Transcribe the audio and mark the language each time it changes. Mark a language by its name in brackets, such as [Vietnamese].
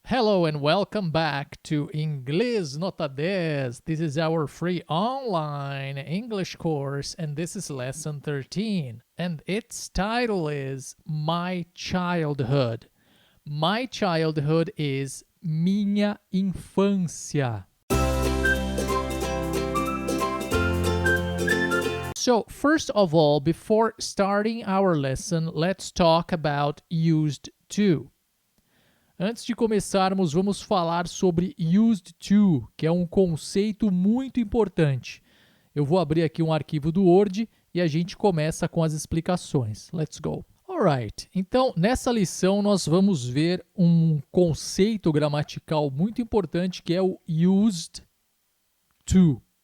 [English] Hello and welcome back to Inglês Nota 10. This is our free online English course and this is lesson 13 and its title is My Childhood. My childhood is [Portuguese] minha infância. [English] So first of all, before starting our lesson, let's talk about used to. [Portuguese] Antes de começarmos, vamos falar sobre used to, que é um conceito muito importante. Eu vou abrir aqui um arquivo do Word e a gente começa com as explicações. [English] Let's go. [Portuguese] Alright, então nessa lição nós vamos ver um conceito gramatical muito importante que é o used to.